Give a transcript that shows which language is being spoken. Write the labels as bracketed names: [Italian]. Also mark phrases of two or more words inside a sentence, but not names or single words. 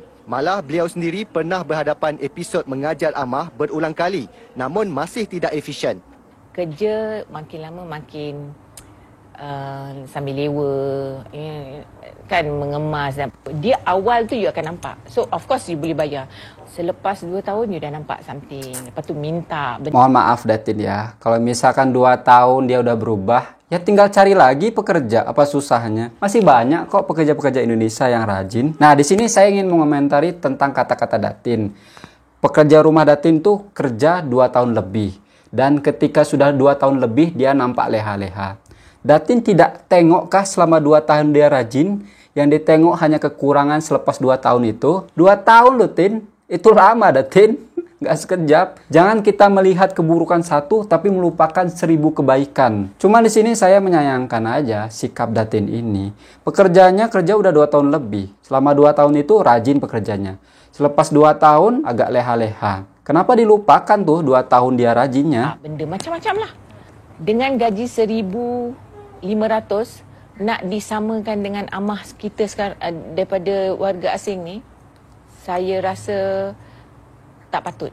[Malay] Malah beliau sendiri pernah berhadapan episod mengajar AMAH berulang kali, namun masih tidak efisien. Kerja makin lama makin sambil lewa, kan mengemas. Dia awal tu you akan nampak. So [English] of course you [Malay] boleh bayar. Selepas 2 tahun you dah nampak something. Lepas tu minta. [Indonesian] Mohon maaf Datin ya, kalau misalkan 2 tahun dia udah berubah, ya tinggal cari lagi pekerja, apa susahnya? Masih banyak kok pekerja-pekerja Indonesia yang rajin. Nah, di sini saya ingin mengomentari tentang kata-kata Datin. Pekerja rumah Datin tuh kerja 2 tahun lebih. Dan ketika sudah 2 tahun lebih, dia nampak leha-leha. Datin tidak tengokkah selama 2 tahun dia rajin? Yang ditengok hanya kekurangan selepas 2 tahun itu. 2 tahun loh, Tin. Itu lama, Datin. nggak sekejap. Jangan kita melihat keburukan satu tapi melupakan 1000 kebaikan. Cuma di sini saya menyayangkan aja sikap Datin ini. Pekerjaannya kerja udah 2 tahun lebih. Selama 2 tahun itu rajin pekerjanya. Selepas 2 tahun agak leha-leha. Kenapa dilupakan tuh 2 tahun dia rajinnya? [Malay] Benda macam-macam lah. Dengan gaji 1,500 nak disamakan dengan amah kita sekarang daripada warga asing ni, saya rasa tak patut.